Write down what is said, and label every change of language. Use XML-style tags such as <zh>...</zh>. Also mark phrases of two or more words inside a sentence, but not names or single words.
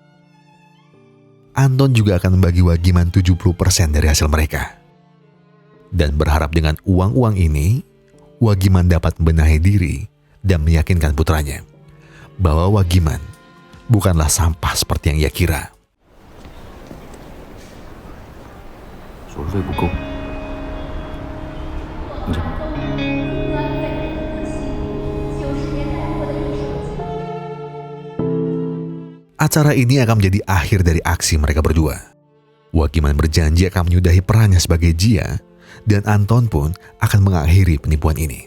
<id>Anton juga akan membagi Wagiman 70% dari hasil mereka. Dan berharap dengan uang-uang ini, Wagiman dapat membenahi diri dan meyakinkan putranya bahwa Wagiman bukanlah sampah seperti yang ia kira.</id> <zh>手术费不够，你这。</zh> <id>Acara ini akan menjadi akhir dari aksi mereka berdua. Wagiman berjanji akan menyudahi perannya sebagai Jia, dan Anton pun akan mengakhiri penipuan ini.</id>